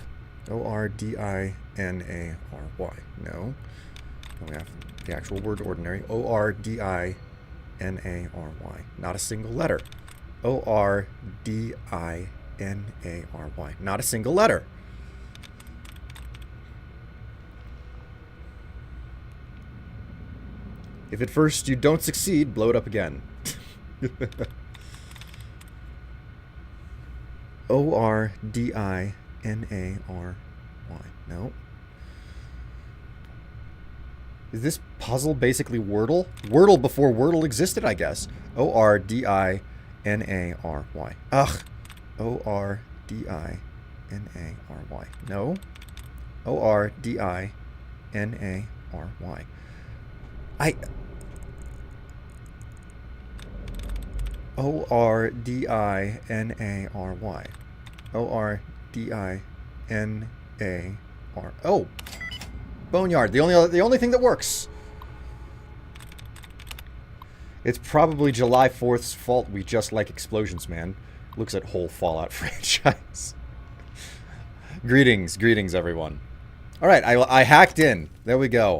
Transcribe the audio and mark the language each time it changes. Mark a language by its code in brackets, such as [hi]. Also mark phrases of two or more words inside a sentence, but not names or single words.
[en] O-R-D-I-N-A-R-Y. No. We have the actual word ordinary. O-R-D-I-N-A-R-Y. Not a single letter. O-R-D-I-N-A-R-Y. Not a single letter. If at first you don't succeed, blow it up again. O-R-D-I-N-A-R-Y. No. Is this puzzle basically Wordle? Wordle before Wordle existed, I guess. O-R-D-I-N-A-R-Y. Ugh. O-R-D-I-N-A-R-Y. No. O-R-D-I-N-A-R-Y. O-R-D-I-N-A-R-Y. O-R-D-I-N-A-R... Oh! Boneyard. The only thing that works. It's probably July 4th's fault we just like explosions, man. Looks at whole Fallout franchise. Greetings, everyone. Alright, I hacked in. There we go.